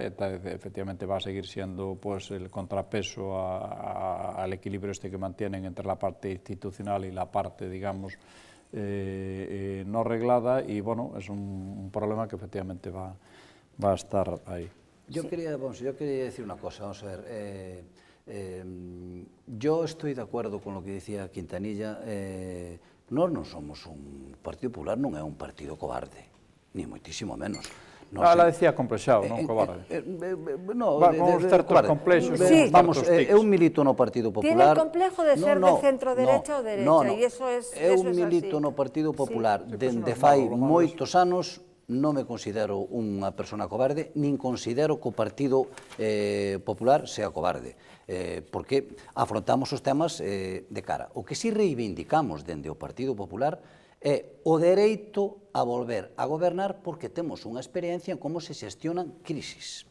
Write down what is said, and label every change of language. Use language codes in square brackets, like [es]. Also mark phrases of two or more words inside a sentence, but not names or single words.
[es] ETA efectivamente va a seguir siendo pues, el contrapeso al equilibrio este que mantienen entre la parte institucional y la parte, digamos, no reglada, y bueno, es un problema que efectivamente va a estar ahí. Yo quería decir una cosa, vamos a ver, yo estoy de acuerdo con lo que decía Quintanilla, [gl] nós non somos un Partido Popular, non é un partido cobarde, ni moitísimo menos. [es] La decía [gl] complexado, non cobarde. Con certos complexos. Vamos, eu milito no Partido Popular. [es] Tiene el complejo de ser de centro-derecha ou derecha, [gl] e iso é así. Eu milito no Partido Popular dende fai moitos anos. Non me considero unha persona cobarde, nin considero que o Partido Popular sea cobarde, porque afrontamos os temas de cara. O que si reivindicamos dende o Partido Popular é o dereito a volver a gobernar, porque temos unha experiencia en como se xestionan crisis.